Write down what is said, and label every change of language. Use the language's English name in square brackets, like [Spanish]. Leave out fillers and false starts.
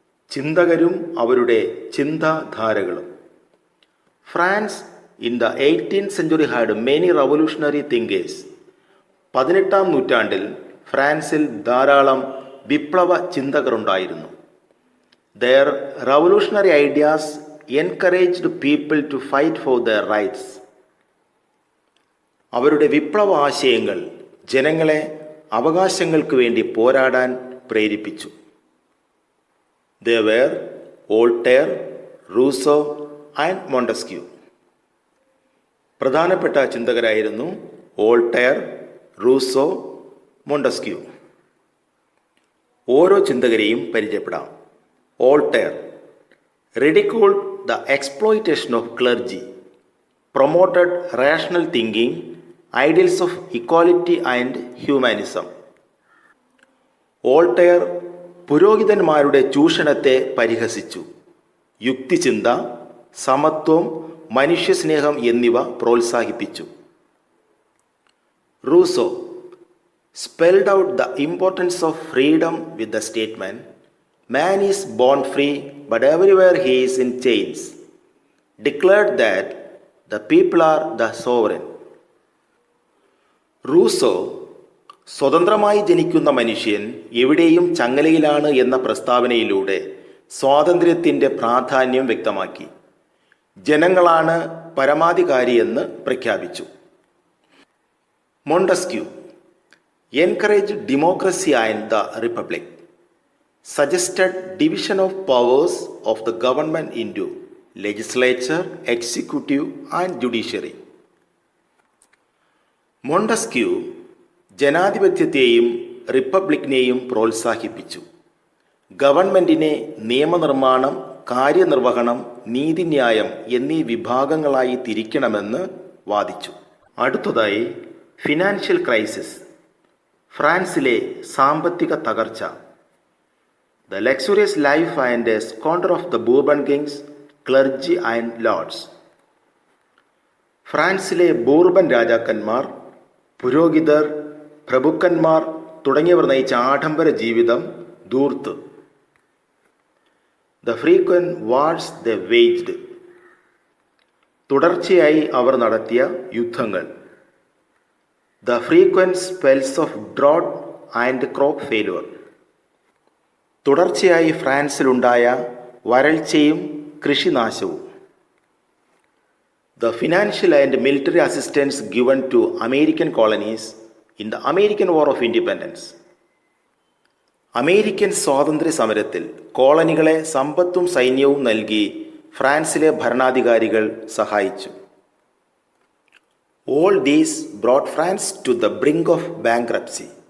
[Malayalam] ചിന്തകരും അവരുടെ ചിന്താധാരകളും. [English] France in the 18th century had many revolutionary thinkers. [Malayalam] 18ാം നൂറ്റാണ്ടിൽ ഫ്രാൻസിൽ ധാരാളം വിപ്ലവ ചിന്തകരുണ്ടായിരുന്നു. [English] Their revolutionary ideas encouraged people to fight for their rights. [Malayalam] അവരുടെ വിപ്ലവ ആശയങ്ങൾ ജനങ്ങളെ അവകാശങ്ങൾക്ക് വേണ്ടി പോരാടാൻ പ്രേരിപ്പിച്ചു. [English] They were Voltaire, Rousseau and Montesquieu. [Malayalam] പ്രധാനപ്പെട്ട ചിന്തകരായിരുന്നു വോൾട്ടയർ, റൂസോ, മോണ്ടസ്ക്യൂ. ഓരോ ചിന്തകരെയും പരിചയപ്പെടാം. [English] Voltaire ridiculed the exploitation of clergy, promoted rational thinking, ideals of equality and humanism. [Malayalam] Voltaire പുരോഹിതന്മാരുടെ ചൂഷണത്തെ പരിഹസിച്ചു. യുക്തിചിന്ത, സമത്വം, മനുഷ്യസ്നേഹം എന്നിവ പ്രോത്സാഹിപ്പിച്ചു. [English] Rousseau spelled out the importance of freedom with the statement, "Man is born free, but everywhere he is in chains," declared that the people are the sovereign. [Malayalam] Rousseau സ്വതന്ത്രമായി ജനിക്കുന്ന മനുഷ്യൻ എവിടെയും ചങ്ങലയിലാണ് എന്ന പ്രസ്താവനയിലൂടെ സ്വാതന്ത്ര്യത്തിൻ്റെ പ്രാധാന്യം വ്യക്തമാക്കി. ജനങ്ങളാണ് പരമാധികാരിയെന്ന് പ്രഖ്യാപിച്ചു. [English] Montesquieu encouraged democracy and the republic, suggested division of powers of the government into legislature, executive and judiciary. [Malayalam] Montesquieu ജനാധിപത്യത്തെയും റിപ്പബ്ലിക്കിനെയും പ്രോത്സാഹിപ്പിച്ചു. ഗവൺമെൻറ്റിനെ നിയമനിർമ്മാണം, കാര്യനിർവഹണം, നീതിന്യായം എന്നീ വിഭാഗങ്ങളായി തിരിക്കണമെന്ന് വാദിച്ചു. അടുത്തതായി [English] financial crisis, [Malayalam] ഫ്രാൻസിലെ സാമ്പത്തിക തകർച്ച. [English] The luxurious life and squander of the Bourbon kings, clergy and lords. [Malayalam] ഫ്രാൻസിലെ ബൂർബൻ രാജാക്കന്മാർ, പുരോഹിതർ, പ്രഭുക്കന്മാർ തുടങ്ങിയവർ നയിച്ച ആഡംബര ജീവിതം, ധൂർത്ത്. [English] the frequent wars they waged, [Malayalam] തുടർച്ചയായി അവർ നടത്തിയ യുദ്ധങ്ങൾ. [English] the frequent spells of drought and crop failure, [Malayalam] തുടർച്ചയായി ഫ്രാൻസിലുണ്ടായ വരൾച്ചയും കൃഷിനാശവും. [English] The financial and military assistance given to American colonies in the American War of Independence. [Malayalam] American സ്വാതന്ത്ര്യ സമരത്തിൽ കോളനികളെ സമ്പത്തും സൈന്യവും നൽകി ഫ്രാൻസിലെ ഭരണാധികാരികൾ സഹായിച്ചു. [English] All these brought France to the brink of bankruptcy.